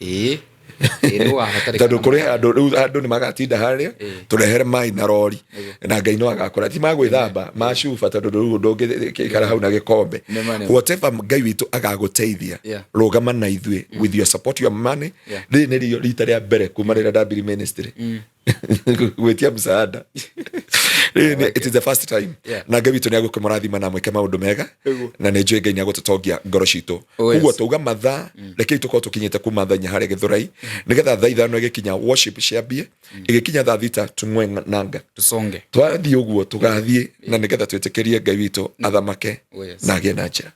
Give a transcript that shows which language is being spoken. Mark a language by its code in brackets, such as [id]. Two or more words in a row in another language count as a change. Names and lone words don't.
[ki] tondũ kũrĩ andũ nĩ magatinda harĩa tũrehere maĩ na rori na Ngai no agakora ti magwĩthamba macuba tondũ rĩu ndũngĩikara hau na gĩkombe whatever Ngai witũ agagũteithia rũgama na ithuĩ [en] with your support your money [ki] rĩrĩ nĩ rita rĩa mbere kuma rĩrĩa ndambire ministry gwĩtia msaada [en] it is the first time [ki] na Ngai witũ nĩ agũkũmũrathima na mwĩke maũndũ mega na nĩ njũĩ Ngai nĩ agũtũtongia ngoro citũ ũguo tauga mathaa rekei tũkorwo tũkinyĩte kuma thanya harĩa Gĩthũrai nĩgetha thaa ithano ĩgĩkinya worship ciambie ĩgĩkinya thaa thita tũng'we nanga tũconge twathiĩ ũguo tũgathiĩ na nĩgetha twĩtĩkĩrie Ngai witũ athamake na agĩe na njĩra